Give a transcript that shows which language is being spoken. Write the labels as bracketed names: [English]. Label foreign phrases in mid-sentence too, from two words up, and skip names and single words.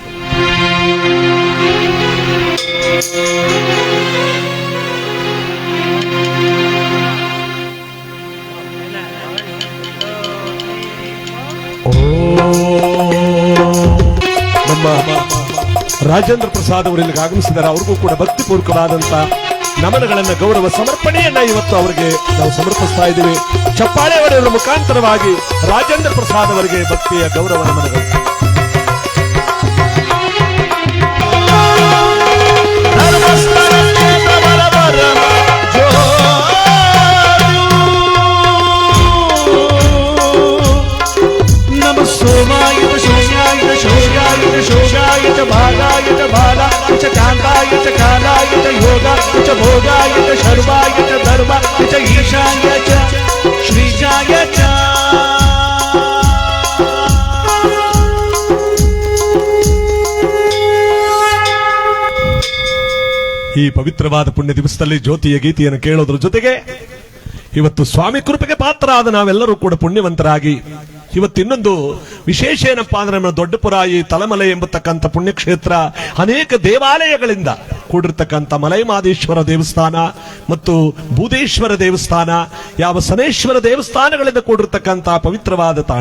[Kannada] ನಮ್ಮ ರಾಜೇಂದ್ರ ಪ್ರಸಾದ್ ಅವರು ಇಲ್ಲಿಗೆ ಆಗಮಿಸಿದ್ದಾರೆ. ಅವ್ರಿಗೂ ಕೂಡ ಭಕ್ತಿಪೂರ್ವಕವಾದಂತ ನಮನಗಳನ್ನ ಗೌರವ ಸಮರ್ಪಣೆಯನ್ನ ಇವತ್ತು ಅವರಿಗೆ ನಾವು ಸಮರ್ಪಿಸ್ತಾ ಇದ್ದೀವಿ. ಚಪ್ಪಾಳೆ ಹೊಡೆಯುವ ಮುಖಾಂತರವಾಗಿ ರಾಜೇಂದ್ರ ಪ್ರಸಾದ್ ಅವರಿಗೆ ಭಕ್ತಿಯ ಗೌರವ ನಮನಗಳು. [Sanskrit] सोमाय शोषाय शोषाय शोषाय च भागाय च भाला च कांताय च कालाय च योगा च भोगाय च शर्वाय च धर्मा च ईशाय च श्रीजाय च. [Kannada] ಈ ಪವಿತ್ರವಾದ ಪುಣ್ಯ ದಿವಸದಲ್ಲಿ ಜ್ಯೋತಿಯ ಗೀತೆಯನ್ನು ಕೇಳೋದ್ರ ಜೊತೆಗೆ ಇವತ್ತು ಸ್ವಾಮಿ ಕೃಪೆಗೆ ಪಾತ್ರ ಆದ ನಾವೆಲ್ಲರೂ ಕೂಡ ಪುಣ್ಯವಂತರಾಗಿ ಇವತ್ತು ಇನ್ನೊಂದು ವಿಶೇಷ ಏನಪ್ಪಾ ಅಂದ್ರೆ ನಮ್ಮ ದೊಡ್ಡಪುರ ಈ ತಲಮಲೆ ಎಂಬತಕ್ಕಂಥ ಪುಣ್ಯಕ್ಷೇತ್ರ ಅನೇಕ ದೇವಾಲಯಗಳಿಂದ ಕೂಡಿರ್ತಕ್ಕಂಥ ಮಲೈಮಾದೇಶ್ವರ ದೇವಸ್ಥಾನ ಮತ್ತು ಬೂದೇಶ್ವರ ದೇವಸ್ಥಾನ, ಯಾವ ಸನೇಶ್ವರ ದೇವಸ್ಥಾನಗಳಿಂದ ಕೂಡಿರ್ತಕ್ಕಂಥ ಪವಿತ್ರವಾದ ತಾಣ.